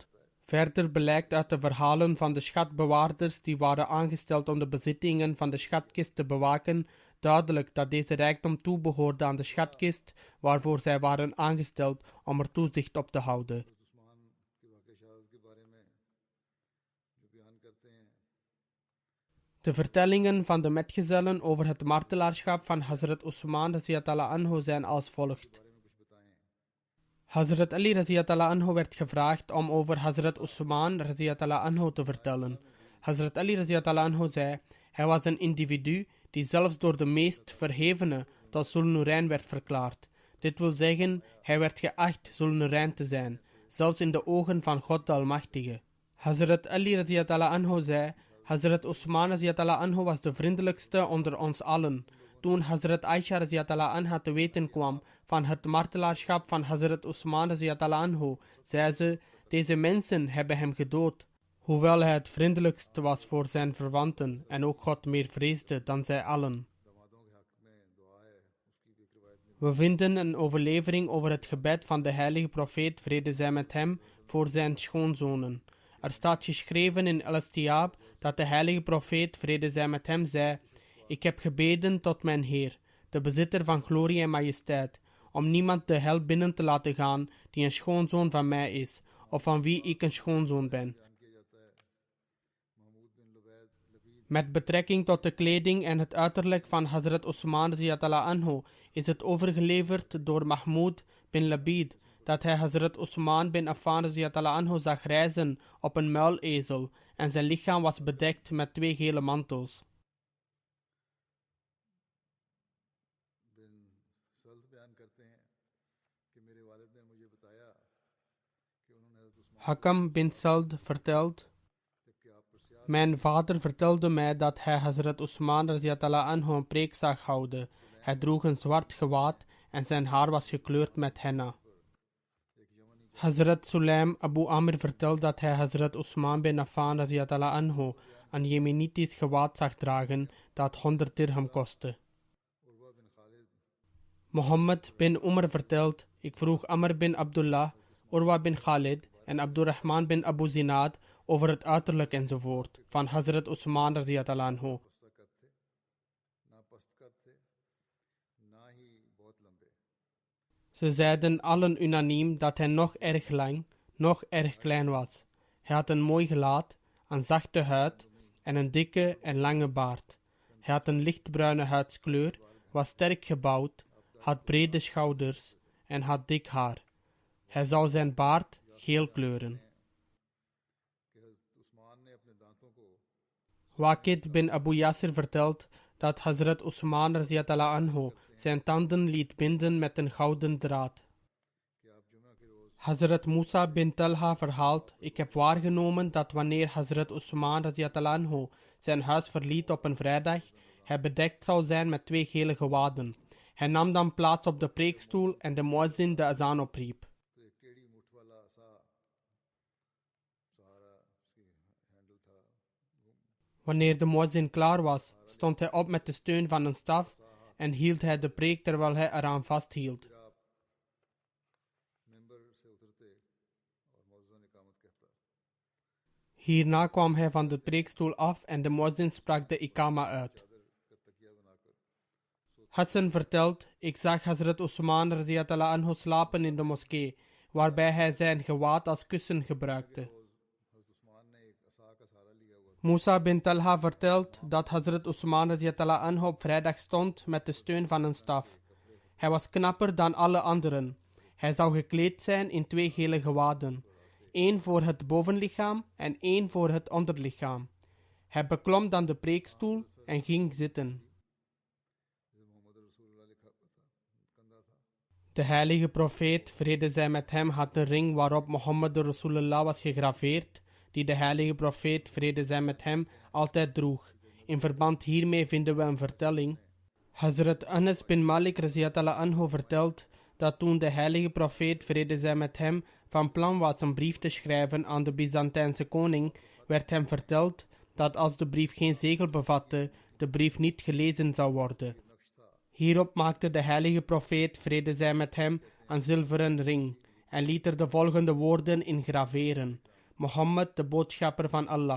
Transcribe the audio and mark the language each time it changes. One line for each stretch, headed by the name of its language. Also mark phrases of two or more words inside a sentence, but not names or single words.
Dutch: Verder blijkt uit de verhalen van de schatbewaarders die waren aangesteld om de bezittingen van de schatkist te bewaken, duidelijk dat deze rijkdom toebehoorde aan de schatkist waarvoor zij waren aangesteld om er toezicht op te houden. De vertellingen van de metgezellen over het martelaarschap van Hazrat Usman
Arabic: رضي الله عنه
Dutch: zijn als volgt. Hazrat Ali
Arabic: رضي الله عنه
Dutch: werd gevraagd om over Hazrat Usman
Arabic: رضي الله عنه
Dutch: te vertellen. Hazrat Ali
Arabic: رضي الله عنه
Dutch: zei: hij was een individu die zelfs door de meest verhevene tot Zulnurain werd verklaard. Dit wil zeggen, hij werd geacht Zulnurain te zijn, zelfs in de ogen van God de Almachtige. Hazrat Ali
Arabic: رضي الله عنه
Dutch: zei: Hazrat Usman
Arabic: رضي الله عنه
Dutch: was de vriendelijkste onder ons allen. Toen Hazrat Aisha
Arabic: رضي الله عنها
Dutch: te weten kwam van het martelaarschap van Hazrat Usman
Arabic: رضي الله عنه,
Dutch: zei ze: deze mensen hebben hem gedood. Hoewel hij het vriendelijkst was voor zijn verwanten en ook God meer vreesde dan zij allen. We vinden een overlevering over het gebed van de heilige profeet, vrede zij met hem, voor zijn schoonzonen. Er staat geschreven in Al-Istiab dat de heilige profeet, vrede zij met hem, zei: ik heb gebeden tot mijn Heer, de bezitter van glorie en majesteit, om niemand de hel binnen te laten gaan die een schoonzoon van mij is, of van wie ik een schoonzoon ben. Met betrekking tot de kleding en het uiterlijk van Hazrat Usman
Arabic: رضي الله عنه
Dutch: is het overgeleverd door Mahmoud bin Labid dat hij Hazrat Usman bin Affan
Arabic: رضي الله عنه
Dutch: zag reizen op een muilezel en zijn lichaam was bedekt met 2 gele mantels. Hakam bin Sald vertelt: mijn vader vertelde mij dat hij Hazrat Usman
Arabic: رضي الله عنه
Dutch: een preek zag houden. Hij droeg een zwart gewaad en zijn haar was gekleurd met henna. Hazrat Sulaim Abu Amr vertelt dat hij Hazrat Usman bin Affan
Arabic: رضي الله عنه
Dutch: een Jemenitisch gewaad zag dragen dat 100 dirham kostte. Mohammed bin Umar vertelt: ik vroeg Amr bin Abdullah, Urwa bin Khalid en Abdurrahman bin Abu Zinad over het uiterlijk enzovoort van Hazrat Usman
Arabic: رضي الله عنه.
Dutch: Ze zeiden allen unaniem dat hij nog erg lang, nog erg klein was. Hij had een mooi gelaat, een zachte huid en een dikke en lange baard. Hij had een lichtbruine huidskleur, was sterk gebouwd, had brede schouders en had dik haar. Hij zou zijn baard geel kleuren. Waqid bin Abu Yasir vertelt dat Hazrat Usman
Arabic: رضي الله عنه
Dutch: zijn tanden liet binden met een gouden draad. Hazrat Musa bin Talha verhaalt: ik heb waargenomen dat wanneer Hazrat Usman
Arabic: رضي الله عنه
Dutch: zijn huis verliet op een vrijdag, hij bedekt zou zijn met 2 gele gewaden. Hij nam dan plaats op de preekstoel en de muezzin de azan opriep. Wanneer de muezzin klaar was, stond hij op met de steun van een staf en hield hij de preek terwijl hij eraan vasthield. Hierna kwam hij van de preekstoel af en de muezzin sprak de ikama uit. Hassan vertelt, ik zag Hazrat Usman
Arabic: رضي الله عنه
Dutch: slapen in de moskee, waarbij hij zijn gewaad als kussen gebruikte. Musa bin Talha vertelt dat Hazrat Usman
Arabic: رضي الله عنه
Dutch: op vrijdag stond met de steun van een staf. Hij was knapper dan alle anderen. Hij zou gekleed zijn in 2 gele gewaden. 1 voor het bovenlichaam en 1 voor het onderlichaam. Hij beklom dan de preekstoel en ging zitten. De heilige profeet, vrede zij met hem, had een ring waarop Mohammed Rasulullah was gegraveerd, die de heilige profeet, vrede zij met hem, altijd droeg. In verband hiermee vinden we een vertelling. Hazrat Anas bin Malik
Arabic: رضي الله عنه
Dutch: vertelt dat toen de heilige profeet, vrede zij met hem, van plan was een brief te schrijven aan de Byzantijnse koning, werd hem verteld dat als de brief geen zegel bevatte, de brief niet gelezen zou worden. Hierop maakte de heilige profeet, vrede zij met hem, een zilveren ring en liet er de volgende woorden in graveren: Mohammed, de boodschapper van Allah.